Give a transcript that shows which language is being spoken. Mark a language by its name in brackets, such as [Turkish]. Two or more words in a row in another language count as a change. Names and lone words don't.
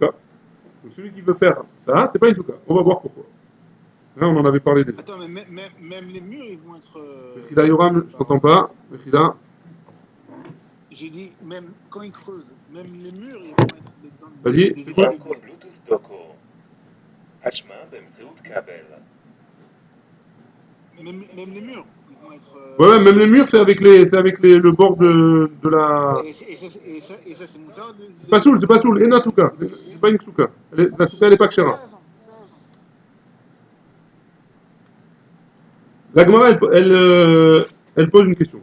[French] Donc celui qui veut faire ça, c'est pas une souka. On va voir pourquoi. Là, on en avait parlé déjà. Attends, mais même les murs, ils vont être. Mechila Yoram, je t'entends pas. Mechila. J'ai dit, même quand ils creusent, même les murs, ils vont être dans Vas-y, des c'est quoi? épis de blé. [Hebrew] בלוטות' דוקו. השמע באמצעות כבל. [French] Même les murs, ils vont être. Ouais, même les murs, c'est avec le bord de la. Et ça c'est moutarde. C'est pas soul, et la souka. C'est pas une souka. La souka, elle est pas kshera. La Gemara, elle pose une question.